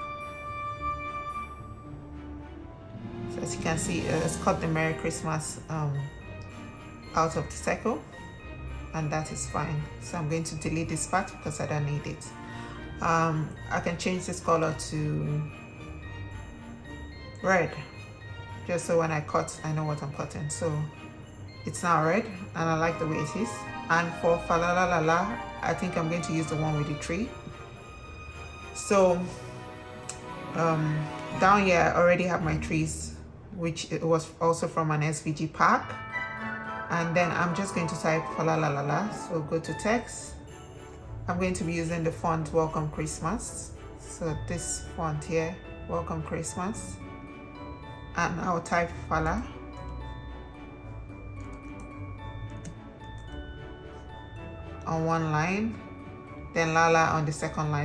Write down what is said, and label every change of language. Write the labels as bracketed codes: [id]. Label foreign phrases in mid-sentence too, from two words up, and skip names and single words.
[en] So as you can see, it's cut the Merry Christmas out of the circle, and that is fine. So I'm going to delete this part because I don't need it. I can change this color to red, just so when I cut, I know what I'm cutting. So it's now red, and I like the way it is. And for fa la la la la, I think I'm going to use the one with the tree. So down here I already have my trees, which it was also from an SVG pack. And then I'm just going to type fa la la la la. So go to text. I'm going to be using the font Welcome Christmas. So this font here, Welcome Christmas. And I'll type Fala. On one line, then Lala on the second line.